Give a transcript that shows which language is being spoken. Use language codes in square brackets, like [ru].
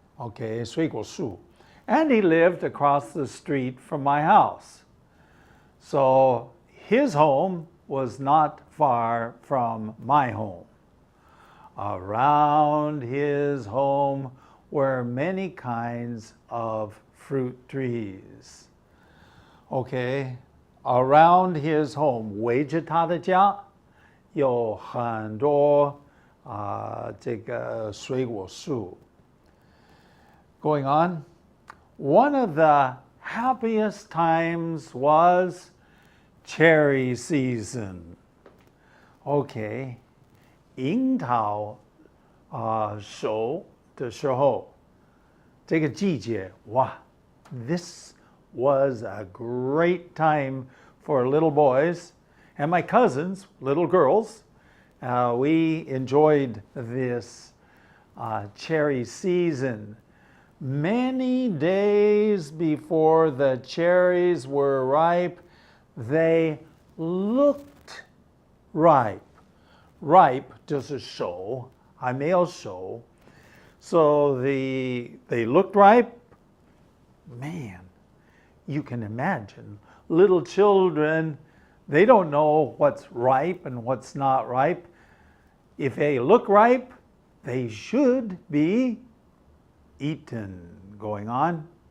[en] Okay, 水果树.And he lived across the street from my house. So his home was not far from my home. Around his home were many kinds of fruit trees. Okay, around his home, [zh] 围着他的家有很多这个水果树. [en] Going on, one of the happiest times was cherry season. [zh] Okay, 樱桃熟的时候，这个季节哇， [en] This was a great time for little boys and my cousins, little girls. We enjoyed this cherry season. Many days before the cherries were ripe, they looked ripe. [zh] Ripe 就是熟，还没有熟。 [en] So they looked ripe. Man, you can imagine little children, they don't know what's ripe and what's not ripe. If they look ripe, they should be eaten. Going on.